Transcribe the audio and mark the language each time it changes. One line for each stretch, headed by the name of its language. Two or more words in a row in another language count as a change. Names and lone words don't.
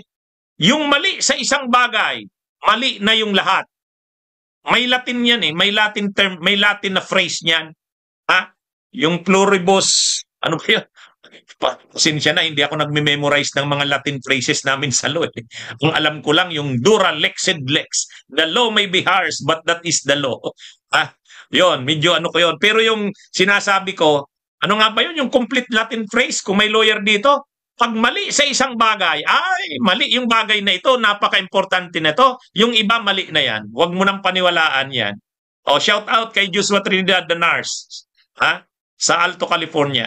Filipino: Yung mali sa isang bagay, mali na yung lahat. May Latin yan eh, may
English: Latin term,
Filipino: may Latin na phrase niyan. Yung pluribus, ano ba yun? Pasensya na, hindi ako nagme-memorize ng mga
English: Latin phrases
Filipino: namin sa law. Ang alam ko lang yung
Latin: dura lexed lex.
English: The law may be harsh, but that is the law.
Filipino: Yun, medyo ko yun. Pero yung sinasabi ko, ano nga ba yun? Yung
English: complete Latin phrase,
Filipino: kung may lawyer dito, pag mali sa isang bagay, ay, mali yung bagay na ito, napaka-importante na ito. Yung iba, mali na yan. Huwag mo nang paniwalaan yan.
English: Shout out
Filipino: kay Joshua Trinidad
English: the nurse,
Filipino: sa Alto, California.